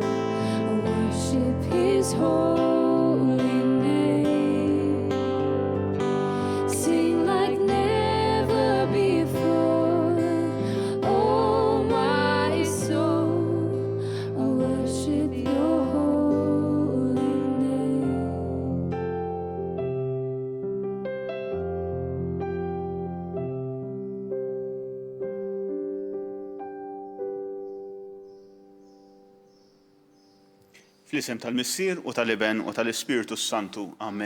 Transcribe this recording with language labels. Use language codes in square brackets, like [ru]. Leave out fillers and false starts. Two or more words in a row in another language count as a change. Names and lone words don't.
[en] I worship His holy name. Sing like never before, oh my soul. I worship Your holy name. [mt] Fl-isem tal-Missier u tal-Iben u tal-Ispiritu Santu. Amen.